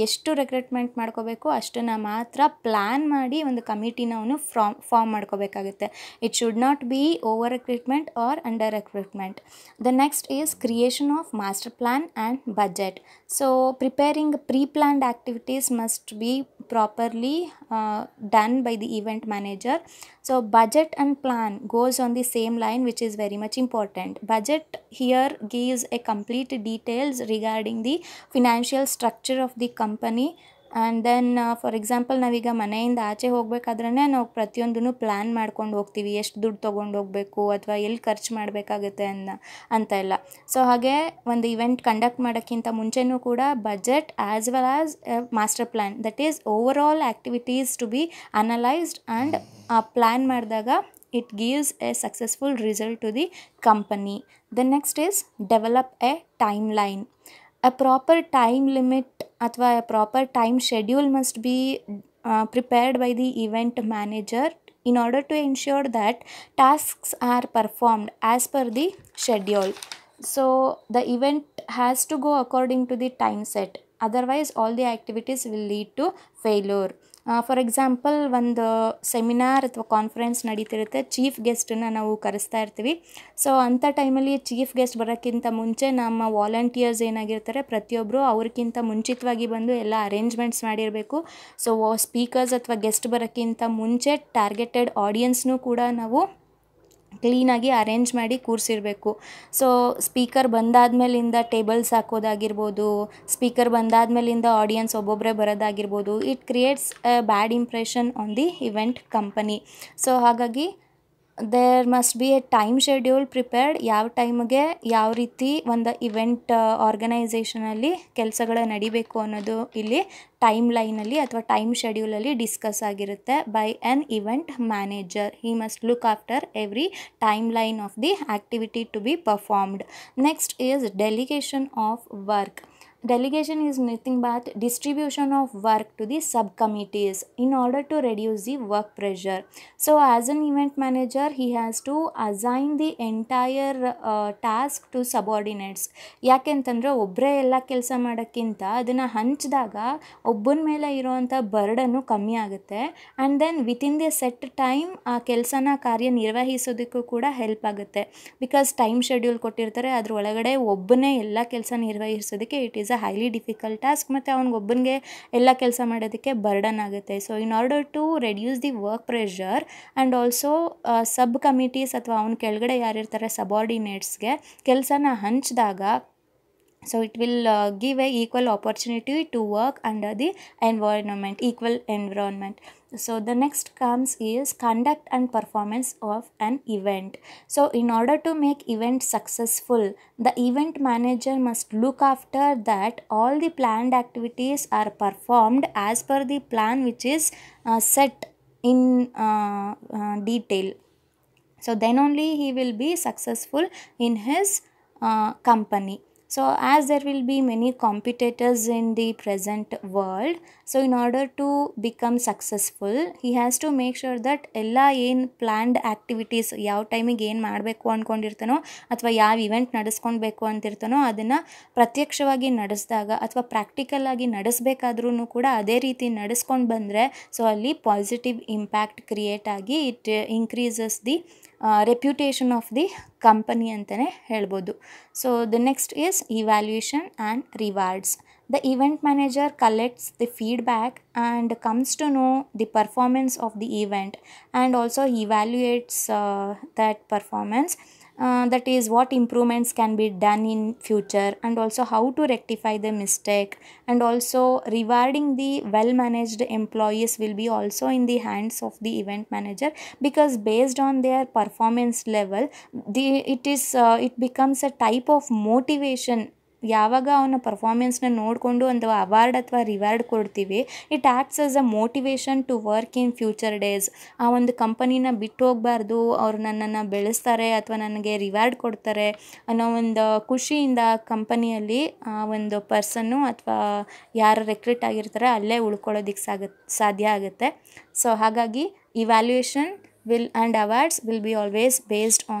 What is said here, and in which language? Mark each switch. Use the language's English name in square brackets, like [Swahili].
[Kannada] ಎಷ್ಟು ರೆಕ್ರೂಟ್ಮೆಂಟ್ ಮಾಡ್ಕೋಬೇಕು ಅಷ್ಟನ್ನು ಮಾತ್ರ ಪ್ಲ್ಯಾನ್ ಮಾಡಿ ಒಂದು ಕಮಿಟಿನ ಅವನು ಫಾರ್ಮ್ ಮಾಡ್ಕೋಬೇಕಾಗುತ್ತೆ. [English] It should not be over recruitment or under recruitment. The next is creation of master plan and budget. So preparing pre planned activities must be properly done by the event manager. So budget and plan goes on the same line, which is very much important. Budget here gives a complete details regarding the financial structure of the company. [Kannada] And then for example ನಾವೀಗ ಮನೆಯಿಂದ ಆಚೆ ಹೋಗ್ಬೇಕಾದ್ರೇ ನಾವು ಪ್ರತಿಯೊಂದನ್ನು plan ಮಾಡ್ಕೊಂಡು ಹೋಗ್ತೀವಿ, ಎಷ್ಟು ದುಡ್ಡು ತೊಗೊಂಡು ಹೋಗಬೇಕು ಅಥವಾ ಎಲ್ಲಿ ಖರ್ಚು ಮಾಡಬೇಕಾಗುತ್ತೆ ಅಂತ ಎಲ್ಲ. [English] so [Kannada] ಹಾಗೆ ಒಂದು [English] event conduct [Kannada] ಮಾಡೋಕ್ಕಿಂತ ಮುಂಚೆನೂ ಕೂಡ [English] budget as well as master plan, that is overall activities to be analysed and plan [Kannada] ಮಾಡಿದಾಗ [English] it gives a successful result to the company. The next is develop a timeline. A proper time limit [Kannada] ಅಥವಾ [English] a proper time schedule must be prepared by the event manager in order to ensure that tasks are performed as per the schedule. So the event has to go according to the time set, otherwise all the activities will lead to failure. [Kannada] For example ಒಂದು seminar ಅಥವಾ conference ನಡೀತಿರುತ್ತೆ, chief ಗೆಸ್ಟನ್ನು ನಾವು ಕರೆಸ್ತಾ ಇರ್ತೀವಿ. So ಅಂಥ ಟೈಮಲ್ಲಿ chief guest ಬರೋಕ್ಕಿಂತ ಮುಂಚೆ ನಮ್ಮ volunteers ಏನಾಗಿರ್ತಾರೆ ಪ್ರತಿಯೊಬ್ಬರು ಅವ್ರಿಗಿಂತ ಮುಂಚಿತವಾಗಿ ಬಂದು ಎಲ್ಲ ಅರೇಂಜ್ಮೆಂಟ್ಸ್ ಮಾಡಿರಬೇಕು. ಸೊ ಸ್ಪೀಕರ್ಸ್ ಅಥವಾ ಗೆಸ್ಟ್ ಬರೋಕ್ಕಿಂತ ಮುಂಚೆ ಟಾರ್ಗೆಟೆಡ್ ಆಡಿಯನ್ಸ್ನೂ ಕೂಡ ನಾವು ಕ್ಲೀನಾಗಿ ಅರೇಂಜ್ ಮಾಡಿ ಕೂರಿಸಿರಬೇಕು. So speaker ಬಂದಾದ್ಮೇಲಿಂದ tables ಹಾಕೋದಾಗಿರ್ಬೋದು, speaker ಬಂದಾದ್ಮೇಲಿಂದ audience ಒಬ್ಬೊಬ್ಬರೇ ಬರೋದಾಗಿರ್ಬೋದು, [English] It creates a bad impression on the event company. [Kannada] So ಹಾಗಾಗಿ [English] There must be a time schedule prepared. [Kannada] ಯಾವ ಟೈಮ್ಗೆ ಯಾವ ರೀತಿ ಒಂದು ಇವೆಂಟ್ ಆರ್ಗನೈಸೇಷನಲ್ಲಿ ಕೆಲಸಗಳು ನಡಿಬೇಕು ಅನ್ನೋದು ಇಲ್ಲಿ ಟೈಮ್ ಲೈನಲ್ಲಿ ಅಥವಾ ಟೈಮ್ ಶೆಡ್ಯೂಲಲ್ಲಿ ಡಿಸ್ಕಸ್ ಆಗಿರುತ್ತೆ [English] By an event manager. He must look after every timeline of the activity to be performed. Next is delegation of work. Delegation is nothing but distribution of work to the subcommittees in order to reduce the work pressure. So as an event manager, he has to assign the entire task to subordinates. [Kannada] ಯಾಕೆಂತಂದರೆ ಒಬ್ಬರೇ ಎಲ್ಲ ಕೆಲಸ ಮಾಡೋಕ್ಕಿಂತ ಅದನ್ನು ಹಂಚಿದಾಗ ಒಬ್ಬನ ಮೇಲೆ ಇರೋವಂಥ ಬರ್ಡನ್ನು ಕಮ್ಮಿ ಆಗುತ್ತೆ. [English] and then within the set time [Kannada] ಆ ಕೆಲಸನ ಕಾರ್ಯನಿರ್ವಹಿಸೋದಕ್ಕೂ ಕೂಡ ಹೆಲ್ಪ್ ಆಗುತ್ತೆ. ಬಿಕಾಸ್ ಟೈಮ್ ಶೆಡ್ಯೂಲ್ ಕೊಟ್ಟಿರ್ತಾರೆ, ಅದ್ರ ಒಳಗಡೆ ಒಬ್ಬನೇ ಎಲ್ಲ ಕೆಲಸ ನಿರ್ವಹಿಸೋದಕ್ಕೆ [English] It is a highly difficult task. [Kannada] ಮತ್ತು ಅವ್ನಿಗೊಬ್ಬನಿಗೆ ಎಲ್ಲ ಕೆಲಸ ಮಾಡೋದಕ್ಕೆ ಬರ್ಡನ್ ಆಗುತ್ತೆ. [English] so in order to reduce the work pressure and also sub committees [Kannada] ಅಥವಾ ಅವನ ಕೆಳಗಡೆ ಯಾರಿರ್ತಾರೆ [English] ಸಬಾರ್ಡಿನೇಟ್ಸ್ಗೆ [Kannada] ಕೆಲಸನ ಹಂಚಿದಾಗ [English] so it will give a equal opportunity to work under the environment, equal environment. So the next comes is conduct and performance of an event. So in order to make event successful, the event manager must look after that all the planned activities are performed as per the plan which is set in detail. So then only he will be successful in his company. So as there will be many competitors in the present world, so in order to become successful, he has to make sure that [Kannada] ಎಲ್ಲ ಏನು planned activities ಯಾವ ಟೈಮಿಗೆ ಏನು ಮಾಡಬೇಕು ಅಂದ್ಕೊಂಡಿರ್ತಾನೋ ಅಥವಾ ಯಾವ event ನಡೆಸ್ಕೊಳ್ಬೇಕು ಅಂತಿರ್ತಾನೋ ಅದನ್ನು ಪ್ರತ್ಯಕ್ಷವಾಗಿ ನಡೆಸಿದಾಗ ಅಥವಾ ಪ್ರಾಕ್ಟಿಕಲಾಗಿ ನಡೆಸಬೇಕಾದ್ರೂ ಕೂಡ ಅದೇ ರೀತಿ ನಡೆಸ್ಕೊಂಡು ಬಂದರೆ ಸೊ ಅಲ್ಲಿ ಪಾಸಿಟಿವ್ ಇಂಪ್ಯಾಕ್ಟ್ ಕ್ರಿಯೇಟ್ ಆಗಿ [English] it increases the reputation of the company [Kannada] ಅಂತಲೇ ಹೇಳ್ಬೋದು. [English] So the next is evaluation and rewards. The event manager collects the feedback and comes to know the performance of the event and also evaluates that performance. That is what improvements can be done in future and also how to rectify the mistake, and also rewarding the well managed employees will be also in the hands of the event manager, because based on their performance level it becomes a type of motivation. [Kannada] ಯಾವಾಗ ಅವನ ಪರ್ಫಾರ್ಮೆನ್ಸ್ನ ನೋಡಿಕೊಂಡು ಒಂದು award ಅಥವಾ reward ಕೊಡ್ತೀವಿ, [English] It acts as a motivation to work in future days. [Kannada] ಆ ಒಂದು ಕಂಪನಿನ ಬಿಟ್ಟು ಹೋಗಬಾರ್ದು, ಅವ್ರು ನನ್ನನ್ನು ಬೆಳೆಸ್ತಾರೆ ಅಥವಾ ನನಗೆ ರಿವಾರ್ಡ್ ಕೊಡ್ತಾರೆ ಅನ್ನೋ ಒಂದು ಖುಷಿಯಿಂದ ಕಂಪನಿಯಲ್ಲಿ ಆ ಒಂದು ಪರ್ಸನ್ನು ಅಥವಾ ಯಾರು ರೆಕ್ರೂಟ್ ಆಗಿರ್ತಾರೆ ಅಲ್ಲೇ ಉಳ್ಕೊಳ್ಳೋದಕ್ಕೆ ಸಾಧ್ಯ ಆಗುತ್ತೆ. ಸೊ ಹಾಗಾಗಿ evaluation [English] will and awards will be always based on